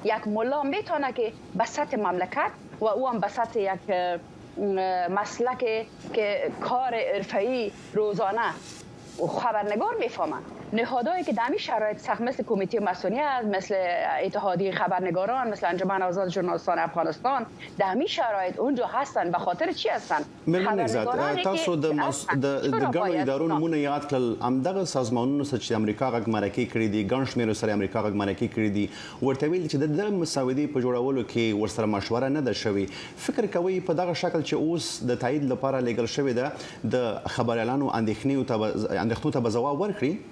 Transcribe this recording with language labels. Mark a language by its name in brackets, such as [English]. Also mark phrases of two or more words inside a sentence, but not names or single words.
[Persian] یک ملا میتونه که به سطح مملکت و او هم به سطح یک مسلک که کار حرفه‌ای روزانه خبرنگار میفهمن، نهادهایی که در همین شرایط سخت مثل کمیته مسئولیت، مثل اتحادیه خبرنگاران، مثل انجمن آزاد ژورنالیستان افغانستان، در همین شرایط اونجا هستن. به خاطر چی هستن؟ [Pashto] خبرنگاران تاسو د ګڼو ادارو نمونه یاد کړل، همدغه سازمانونو چې امریکا غږ مرکه کړې دي، ګڼ شمېر سره امریکا غږ مرکه کړې دي، ورته ویل چې د مسودې په جوړولو کې ورسره مشوره نه ده شوې. فکر کوي په دغه شکل چې اوس د تایید لپاره لیږل شوې ده، د خبريالانو اندېښنو ته به ځواب ورکړي؟